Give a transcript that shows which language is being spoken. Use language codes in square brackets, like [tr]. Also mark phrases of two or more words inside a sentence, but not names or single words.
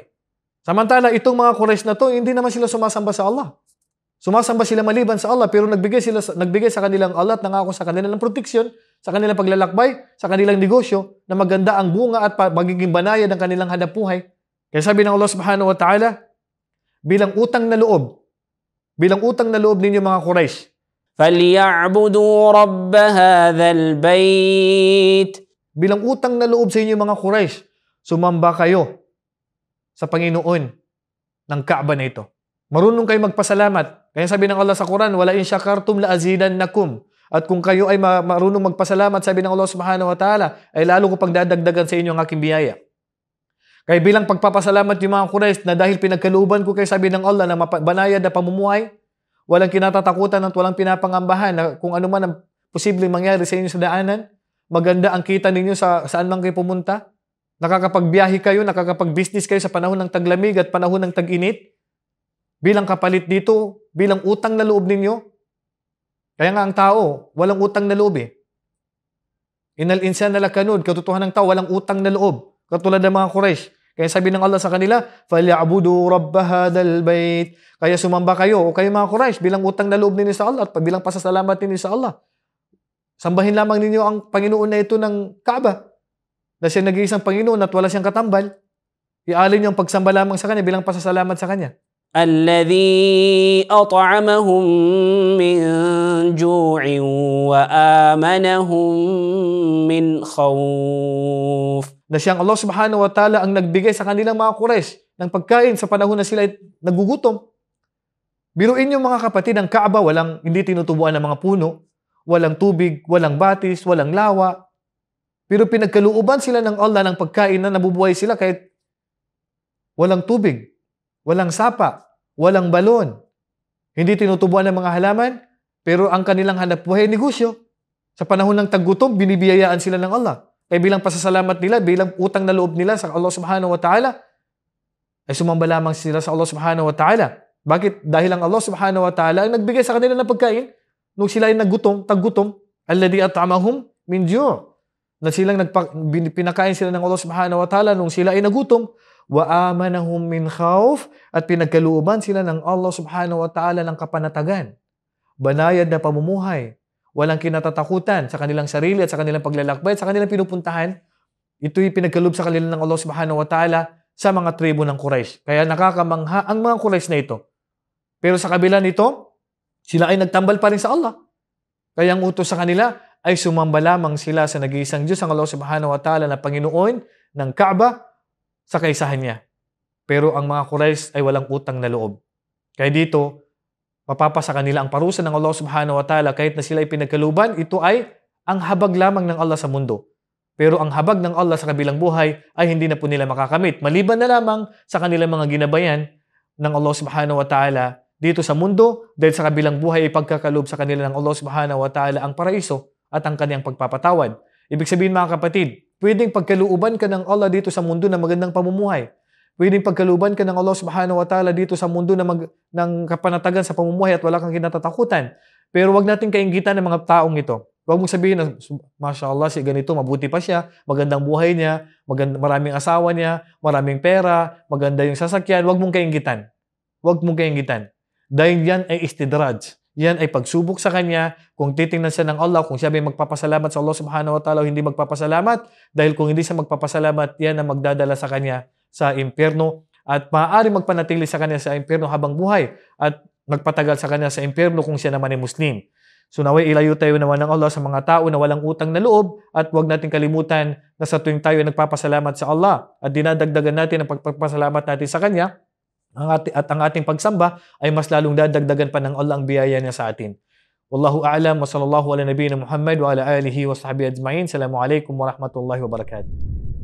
[tl] Samantala, itong mga Quraysh na to, hindi naman sila sumasamba sa Allah. Sumasamba sila maliban sa Allah, pero nagbigay sa kanilang Allah at nangako sa kanila ng proteksyon sa kanilang paglalakbay, sa kanilang negosyo, na maganda ang bunga at magiging banayad ang kanilang hanapbuhay. Kaya sabi ng Allah [ar] سبحانه وتعالى, [tl] bilang utang na loob ninyo mga Quraysh, [ar] فَلْيَعْبُدُوا رَبَّ هَذَا الْبَيْتِ. [tl] bilang utang na loob sa inyo mga Quraysh, sumamba kayo sa Panginoon ng Kaaba na ito. Marunong kayo magpasalamat. Kaya sabi ng Allah sa Quran, [ar] ولئن شكرتم لأزيدنكم. [tl] At kung kayo ay marunong magpasalamat, sabi ng Allah [ar] سبحانه وتعالى, [tl] ay lalo ko pagdadagdagan sa inyo ang aking biyaya. Kaya bilang pagpapasalamat yung mga Quraysh na dahil pinagkalooban ko kayo, sabi ng Allah, na banayad na pamumuhay, walang kinatatakutan at walang pinapangambahan na kung ano man ang posibleng mangyari sa inyo sa daanan, maganda ang kita ninyo saan man kayo pumunta. Nakakapagbiyahe kayo, nakakapag-business kayo sa panahon ng taglamig at panahon ng tag-init. Bilang kapalit dito, bilang utang na loob ninyo. Kaya nga ang tao, walang utang na loob eh. [ar] إن الإنسان لكنود, [tl] katotohanan ng tao, walang utang na loob. Katulad ng mga Quraysh. Kaya sabi ng Allah sa kanila, [ar] فَلْيَعْبُدُوا رَبَّ هَذَا الْبَيْتِ. [tl] Kaya sumamba kayo, o kayo mga Quraysh, bilang utang na loob ninyo sa Allah at bilang pasasalamat ninyo sa Allah. Sambahin lamang ninyo ang Panginoon na ito ng Kaaba. Na siya nag-iisang Panginoon at wala siyang katambal. Ialin niyo ang pagsamba lamang sa Kanya bilang pasasalamat sa Kanya. [ar] الَّذِي أَطْعَمَهُم مِّن جُوعٍ وَآمَنَهُم مِّنْ خَوْفٍ. [tl] Na siyang Allah [ar] سبحانه وتعالى [tl] ang nagbigay sa kanilang mga Quraysh ng pagkain sa panahon na sila nagugutom. Biruin niyo mga kapatid, ang Kaaba hindi tinutubuan ng mga puno. Walang tubig, walang batis, walang lawa. Pero pinagkalooban sila ng Allah ng pagkain na nabubuhay sila kahit walang tubig, walang sapa, walang balon. Hindi tinutubuan ng mga halaman, pero ang kanilang hanapbuhay ay negosyo. Sa panahon ng taggutom, binibiyayaan sila ng Allah. Kaya bilang pasasalamat nila, bilang utang na loob nila sa Allah [ar] سبحانه وتعالى, [tl] ay sumamba lamang sila sa Allah [ar] سبحانه وتعالى. [tl] Bakit? Dahil ang Allah [ar] سبحانه وتعالى [tl] ang nagbigay sa kanila ng pagkain nung sila ay taggutom, [ar] الذي أطعمهم من جوع'. [tl] Na silang pinakain sila ng Allah [ar] سبحانه وتعالى [tl] nung sila ay nagutom, [ar] وآمنهم من خوف, [tl] at pinagkalooban sila ng Allah [ar] سبحانه وتعالى [tl] ng kapanatagan. Banayad na pamumuhay, walang kinatatakutan sa kanilang sarili at sa kanilang paglalakbay at sa kanilang pinupuntahan. Ito'y pinagkaloob sa kanila ng Allah [ar] سبحانه وتعالى [tl] sa mga tribo ng Quraysh. Kaya nakakamangha ang mga Quraysh na ito. Pero sa kabila nito, sila ay nagtambal pa rin sa Allah. Kaya ang utos sa kanila ay sumamba lamang sila sa nag-iisang Diyos, ang Allah [ar] سبحانه وتعالى [tl] na Panginoon ng Kaaba sa kaisahan niya. Pero ang mga Quraysh ay walang utang na loob. Kaya dito, mapapasa kanila ang parusa ng Allah [ar] سبحانه وتعالى [tl] kahit na sila ay pinagkaluban, ito ay ang habag lamang ng Allah sa mundo. Pero ang habag ng Allah sa kabilang buhay ay hindi na po nila makakamit. Maliban na lamang sa kanilang mga ginabayan ng Allah [ar] سبحانه وتعالى [tl] dito sa mundo, dahil sa kabilang buhay ay pagkakaloob sa kanila ng Allah [ar] سبحانه وتعالى [tl] ang paraiso at ang kanyang pagpapatawad. Ibig sabihin mga kapatid, pwedeng pagkalooban ka ng Allah dito sa mundo na magandang pamumuhay. Pwedeng pagkalooban ka ng Allah [ar] سبحانه وتعالى [tl] dito sa mundo na ng kapanatagan sa pamumuhay at wala kang kinatatakutan. Pero wag natin kainggitan ng mga taong ito. Huwag mong sabihin na, mashallah, si ganito, mabuti pa siya, magandang buhay niya, maraming asawa niya, maraming pera, maganda yung sasakyan. Huwag mong kainggitan. Huwag mong kainggitan. Dahil yan ay istidraj. Yan ay pagsubok sa kanya. Kung titingnan siya ng Allah, kung siya may magpapasalamat sa Allah [ar] سبحانه وتعالى [tl] o hindi magpapasalamat, dahil kung hindi siya magpapasalamat, yan ang magdadala sa kanya sa impyerno at maaari magpanatili sa kanya sa impyerno habang buhay at magpatagal sa kanya sa impyerno kung siya naman ay Muslim. So naway ilayo tayo naman ng Allah sa mga tao na walang utang na loob at huwag natin kalimutan na sa tuwing tayo nagpapasalamat sa Allah at dinadagdagan natin ang pagpapasalamat natin sa Kanya at ang ating pagsamba ay mas lalong dadagdagan pa ng Allah ang biyaya niya sa atin. [ar] والله أعلم وصلى الله على نبينا محمد وعلى آله وصحبه أجمعين. السلام عليكم ورحمة الله وبركاته.